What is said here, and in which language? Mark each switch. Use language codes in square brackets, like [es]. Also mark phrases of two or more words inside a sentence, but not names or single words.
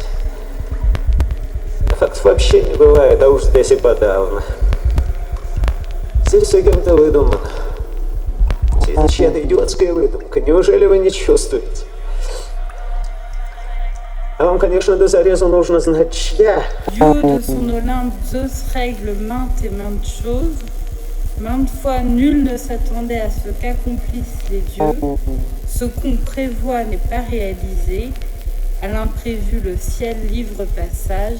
[ru] Фактов вообще не бывает, а уж здесь и подавно. Здесь все кем-то выдумано. Здесь это чья-то идиотская выдумка. Неужели вы не чувствуете? А вам, конечно, до зарезу нужно знать, чья. [fr] Dieu de son Olympe, Zeus règle maintes et maintes choses. Maintes fois, nul ne s'attendait à ce qu'accomplissent les dieux. Ce qu'on prévoit n'est pas réalisé. À l'imprévu, le ciel livre passage.